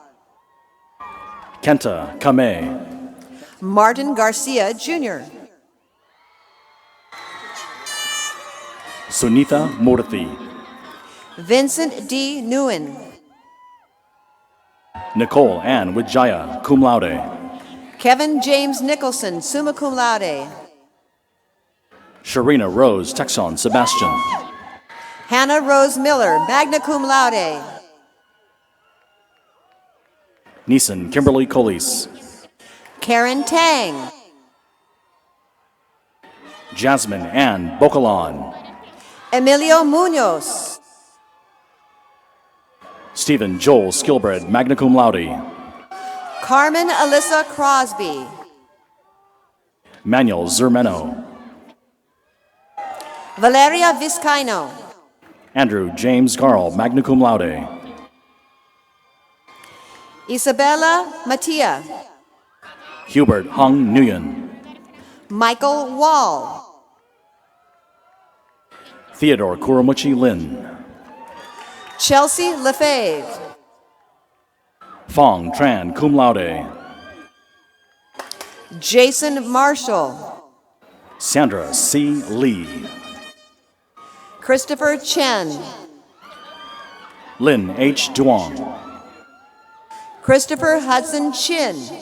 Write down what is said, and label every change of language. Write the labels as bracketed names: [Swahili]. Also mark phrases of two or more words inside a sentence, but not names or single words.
[English] Kenta Kame. Martin Garcia, Jr. Sunitha Murthy. Vincent D. Nguyen. Nicole Ann Wijaya, [Latin] cum laude. [English] Kevin James Nicholson, [Latin] summa cum laude. [English] Sharina Rose Texon Sebastian. Hannah Rose Miller, [Latin] magna cum laude. [English] Neeson Kimberly Colis. Karen Tang. Jasmine Ann Bocalan. Emilio Munoz. Stephen Joel Skilbred, [Latin] magna cum laude. [English] Carmen Alyssa Crosby. Manuel Zermeno. Valeria Vizcaino. Andrew James Garl, [Latin] magna cum laude. [English] Isabella Mattia. Hubert Hung Nguyen. Michael Wall. Theodore Kuramuchi Lin. Chelsea Lefebvre. Fong Tran, [Latin] cum laude. [English] Jason Marshall. Sandra C. Lee. Christopher Chen. Lin H. Duong. Christopher Hudson Chin.